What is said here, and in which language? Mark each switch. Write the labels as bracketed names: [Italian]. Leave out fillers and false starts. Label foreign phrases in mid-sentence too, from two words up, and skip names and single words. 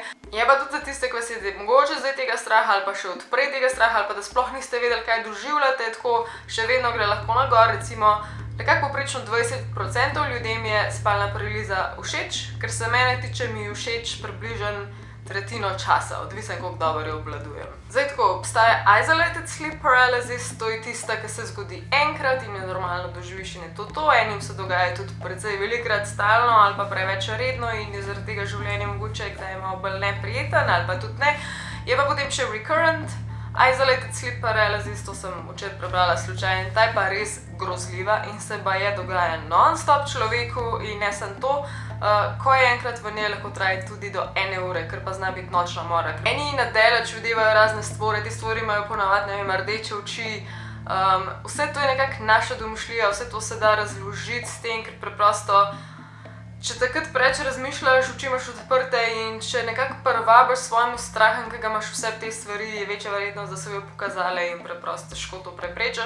[Slovenian] Je pa tudi za tiste, ki vas je mogoče zdaj tega straha ali pa še odprej tega straha ali pa da sploh niste vedeli, kaj doživljate, tako še vedno gre lahko na gor, recimo. Nekako poprečno 20% ljudem je spalna paraliza všeč, ker se mene tiče, mi všeč približno tretjino časa, odvisen koliko dobro jo obvladujem. Zdaj tako, obstaja [English] isolated sleep paralysis, [Slovenian] to je tista, ki se zgodi enkrat in je normalno doživiš in je to. Enim se dogaja tudi precej velikokrat stalno ali pa preveč redno in je zaradi tega življenje mogoče, kdaj je malo bolj neprijeten ali pa tudi ne. Je pa potem še [English] recurrent isolated sleep paralysis, [Slovenian] to sem včeraj prebrala slučajno, ta je pa res grozljiva in se baje dogaja non-stop človeku in ne samo to, ko je enkrat v njej lahko traja tudi do 1 ure, ker pa zna biti nočna mora. Eni na daleč videvajo razne stvore, te stvori imajo ponavadi, ne vem, rdeče oči, vse to je nekako naša domišljija, vse to se da razložiti s tem, ker preprosto če takrat preveč razmišljaš, oči imaš odprte in če nekako prvabiš svojemu strahom, ki ga imaš vse te stvari, je večja verjetnost, da se bojo pokazale in preprosto težko to preprečiš.